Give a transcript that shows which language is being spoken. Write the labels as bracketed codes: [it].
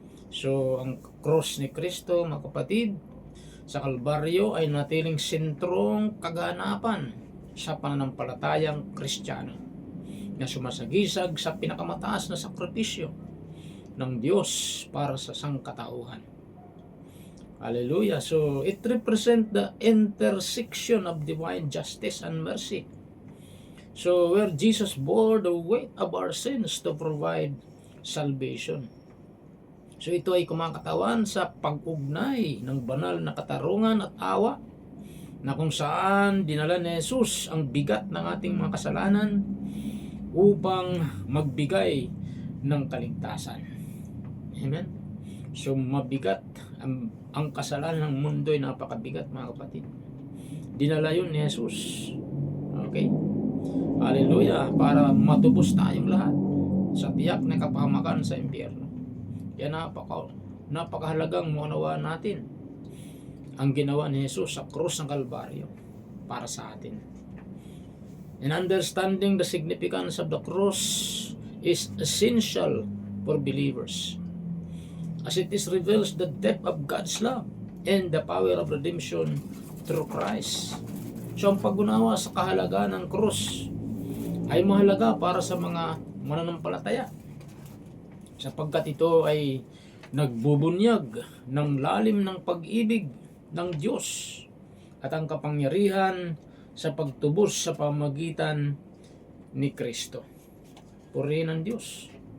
[tl] So, ang cross ni Kristo, mga kapatid, sa Kalbaryo ay natiling sentrong kaganapan sa pananampalatayang Kristiyano na sumasagisag sa pinakamataas na sakripisyo ng Diyos para sa sangkatauhan. Hallelujah. [en] So, it represents the intersection of divine justice and mercy. So, where Jesus bore the weight of our sins to provide salvation. [tl] So, ito ay kumakatawan sa pag-ugnay ng banal na katarungan at awa na kung saan dinala ni Jesus ang bigat ng ating mga kasalanan upang magbigay ng kaligtasan. Amen. So mabigat ang kasalanan ng mundo ay napakabigat mga kapatid. Dinala yun ni Jesus. Okay? Hallelujah. Para matubos tayong lahat sa tiyak na kapahamakan sa impyerno. Kaya napakahalagang maunawaan natin ang ginawa ni Jesus sa krus ng Kalbaryo para sa atin. [en] And understanding the significance of the cross is essential for believers, as it reveals the depth of God's love and the power of redemption through Christ. [tl] So ang pag-unawa sa kahalagaan ng krus ay mahalaga para sa mga mananampalataya, sapagkat ito ay nagbubunyag ng lalim ng pag-ibig ng Diyos at ang kapangyarihan sa pagtubos sa pamamagitan ni Kristo. Purihin ng Diyos.